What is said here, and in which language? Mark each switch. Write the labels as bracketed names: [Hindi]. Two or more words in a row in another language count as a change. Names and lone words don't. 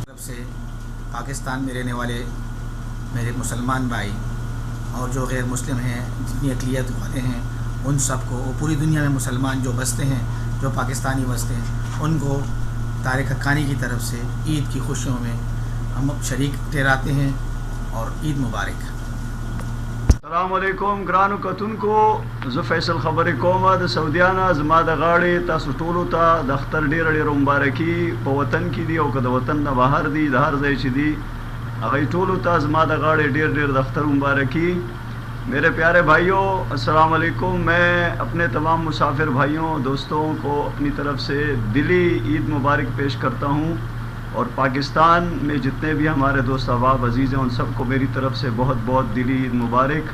[Urdu] طرف سے پاکستان میں رہنے والے میرے مسلمان بھائی اور جو غیر مسلم ہیں جتنی اقلیت والے ہیں ان سب کو، پوری دنیا میں مسلمان جو بستے ہیں، جو پاکستانی بستے ہیں، ان کو طارق حقانی کی طرف سے عید کی خوشیوں میں ہم شریک ٹھہراتے ہیں اور عید مبارک. [Pashto] السلام علیکم ګرانو کتونکو، زه فیصل خبرې کوم د سعودیانه. زما د غاړې تاسو ټولو ته د اختر ډېره مبارکي په وطن کې دي او که د وطن نه بهر دي، د هر ځای چې دي هغوی ټولو ته زما د غاړې ډېر د اختر مبارکي. [Urdu] میرے پیارے بھائیوں السلام علیکم. میں اپنے تمام مسافر بھائیوں دوستوں کو اپنی طرف سے دلی عید مبارک پیش کرتا ہوں، اور پاکستان میں جتنے بھی ہمارے دوست احباب عزیز ہیں ان سب کو میری طرف سے بہت بہت دلی عید مبارک.